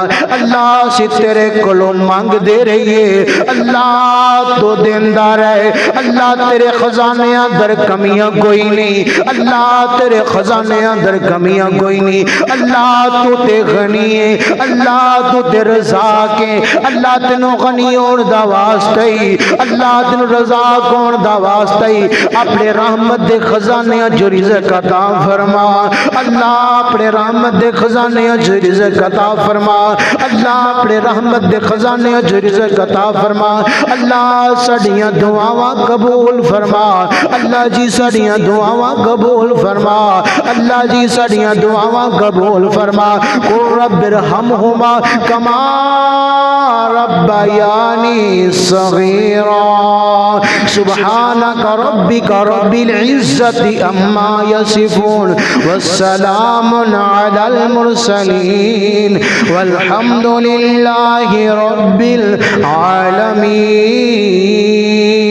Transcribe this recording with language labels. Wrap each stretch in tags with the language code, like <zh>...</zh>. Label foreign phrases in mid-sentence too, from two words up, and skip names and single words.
<pa>اللہ سی تیرے کولوں مانگ دے رہیے، اللہ تو دیندہ رہے۔ اللہ تیرے خزانے اندر کمیاں کوئی نہیں، اللہ تیرے خزانے اندر کمیاں کوئی نہیں۔ اللہ تو تے غنی ہے، اللہ تو تے رزاق ہے۔ اللہ تینوں غنی ہون دا واسطہ ہی، اللہ تینوں رزاق ہون دا واسطہ ہی اپنے رحمت دے خزانے جو رزق عطا فرما۔ اللہ اپنے رحمت دے خزانے جو رزق عطا فرما، اللہ اپنے رحمت دے خزانے جو رزق عطا فرما۔ اللہ ساڈیاں دعاواں قبول فرما، اللہ جی ساڈیاں دعاواں قبول فرما، اللہ جی ساڈیاں دعاواں قبول فرما۔</pa> <ar>قل رب ارحمہما کما ربیانی صغیرا، سبحانک ربک رب العزت اما یصفون والسلام علی المرسلین والحمد للہ رب العالمین۔</ar>